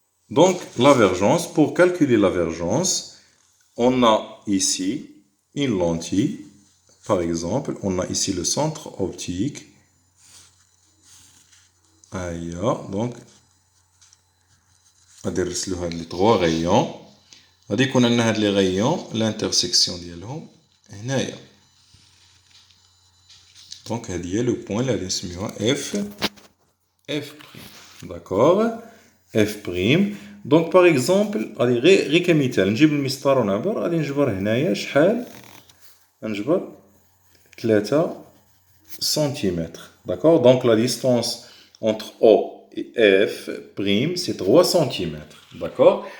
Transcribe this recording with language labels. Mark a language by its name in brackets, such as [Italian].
[French] Donc, la vergence, pour calculer la vergence, on a ici une lentille. Par exemple, on a ici le centre optique. Donc, on va نرسلو les 3 rayons. [Arabic] غادي يكون عندنا هاد les rayons l'intersection ديالهم هنايا. Donc هادي هي le point اللي غادي نسميوها F'. [French] D'accord. F'. [Arabic] Donc par exemple غادي غير كمثال نجيب المسطره ونعبر. غادي نجبر هنايا شحال نجبر 3 cm. [French] D'accord. Donc la distance entre O et F', c'est 3 cm. D'accord.